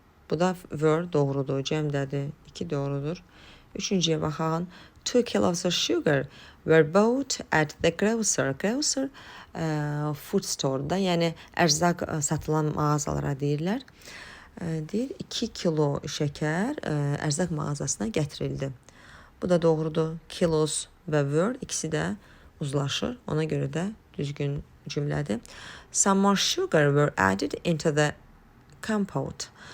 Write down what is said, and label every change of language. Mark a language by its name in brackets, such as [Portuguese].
[Azerbaijani] Bu da were doğrudur, cəmdədir. 2 doğrudur. Üçüncüyə baxağın. [English] 2 kilos of sugar were bought at the grocer. [Azerbaijani] Grocer food store-da, yəni ərzaq satılan mağazalara deyirlər. Deyir 2 kilo şəkər ərzaq mağazasına gətirildi. Bu da doğrudur. Kilos və were ikisi də uzlaşır. Ona görə də düzgün cümlədir. [English] Some more sugar were added into the compote.